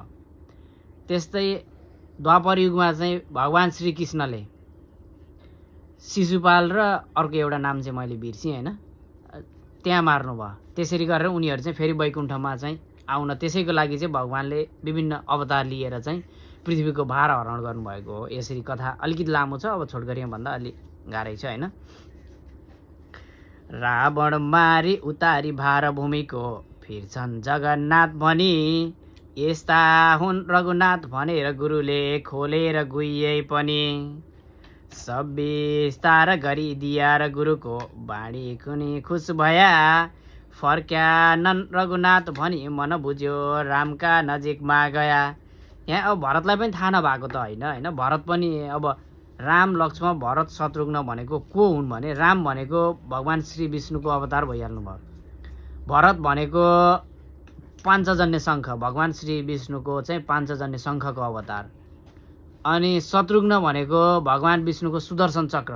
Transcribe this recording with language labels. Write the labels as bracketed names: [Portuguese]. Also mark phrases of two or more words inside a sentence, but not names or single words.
[Nepali] त्यस्तै द्वापर युगमा चाहिँ भगवान् श्रीकृष्णले शिशुपाल र अर्को एउटा नाम चाहिँ मैले बिर्सेँ होइन, त्यहाँ मार्नुभयो। त्यसरी गरेर उनीहरू चाहिँ फेरि वैकुण्ठमा चाहिँ आउन, त्यसैको लागि चाहिँ भगवान्ले विभिन्न अवतार लिएर चाहिँ पृथ्वीको भार हरण गर्नुभएको हो। यसरी कथा अलिकति लामो छ, अब छोटकरीमा भन्दा अलि गाह्रै छ होइन। रावण मारी उतारी भार भूमिको, फिर्छन् जगन्नाथ भनी, यस्ता हुन् रघुनाथ भनेर गुरुले खोलेर गुइए पनि। सब विस्तार गरी दिया र गुरुको बाणी कुनी खुस भया, फर्क्यानन् रघुनाथ भनी मन बुझ्यो रामका नजिकमा गया। यहाँ अब भरतलाई पनि थाहा नभएको त होइन भरत पनि अब राम लक्ष्मण भरत शत्रुघ्न भनेको को हुन् भने राम भनेको भगवान् श्री विष्णुको अवतार भइहाल्नु भयो। भरत भनेको पाञ्चजन्य शङ्ख भगवान् श्री विष्णुको चाहिँ पाञ्चजन्य शङ्खको अवतार। अनि शत्रुघ्न भनेको भगवान् विष्णुको सुदर्शन चक्र।